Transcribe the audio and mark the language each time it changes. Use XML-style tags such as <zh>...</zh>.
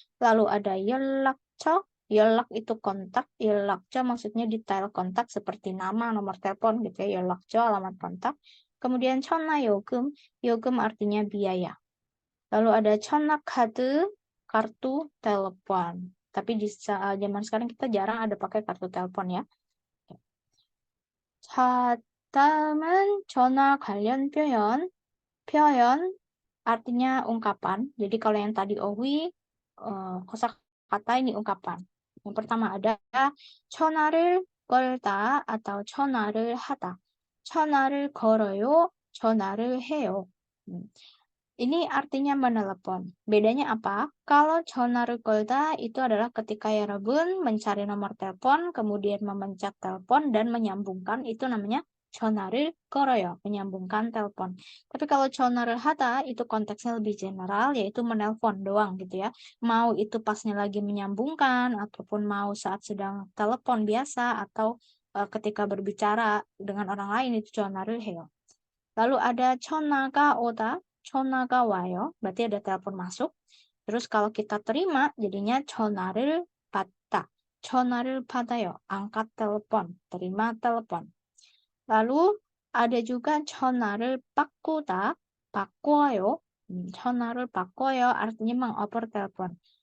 <id>Lalu ada 연락처. 연락 itu kontak, 연락처 maksudnya detail kontak seperti nama, nomor telepon gitu ya, 연락처 alamat kontak. Kemudian 전화요금, 요금 artinya biaya. Lalu ada 전화카드, kartu telepon. Tapi di zaman sekarang kita jarang ada pakai kartu telepon ya.</id> <ko>자, 다음은 전화 관련 표현.</ko> <id>표현 artinya ungkapan. Jadi kalau yang tadi 어휘, kosakata ini ungkapan. Yang pertama ada</id> <ko>전화를 걸다</ko> <id>atau</id> <ko>전화를 하다. 전화를 걸어요, 전화를 해요.</ko> <id>Ini artinya menelepon. Bedanya apa? Kalau</id> <ko>전화를 걸다</ko> <id>itu adalah ketika 여러분 mencari nomor telepon, kemudian memencet telepon dan menyambungkan, itu namanya</id> <ko>전화를 걸어요.</ko> <id>Menyambungkan telepon. Tapi kalau 전화를 하다 itu konteksnya lebih general, yaitu menelpon doang gitu ya. Mau itu pasnya lagi menyambungkan, ataupun mau saat sedang telepon biasa, atau ketika berbicara dengan orang lain itu</id> <ko>전화를 해요. Lalu ada 전화가 오다, 전화가 와요.</ko> <id>Berarti ada telepon masuk. Terus kalau kita terima, jadinya</id> <ko>전화를 받다. 전화를 받아요.</ko> <id>Angkat telepon, terima telepon. Lalu ada juga</id> <ko>전화를 바꾸다, 바꿔요. 전화를 바꿔요</ko> <id>artinya mengoper telepon.</id>